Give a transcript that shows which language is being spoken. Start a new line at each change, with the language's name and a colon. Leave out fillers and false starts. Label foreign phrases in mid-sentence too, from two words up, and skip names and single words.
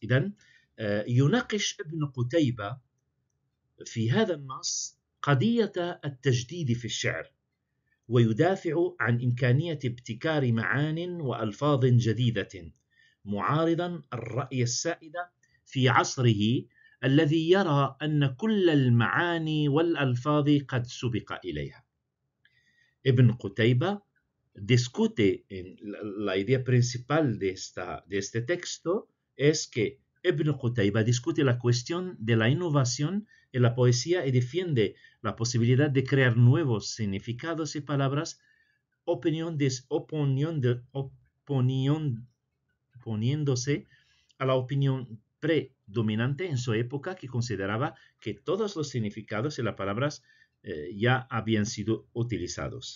Arabic: إذن يناقش ابن قتيبة في هذا النص قضية التجديد في الشعر، ويدافع عن إمكانية ابتكار معان وألفاظ جديدة، معارضا الرأي السائد في عصره الذي يرى أن كل المعاني والألفاظ قد سبق إليها.
Spanish: Ibn Qutayba discute, la idea principal de este texto es que Ibn Qutayba discute la cuestión de la innovación en la poesía y defiende la posibilidad de crear nuevos significados y palabras, oponiéndose a la opinión predominante en su época, que consideraba que todos los significados y las palabras ya habían sido utilizados.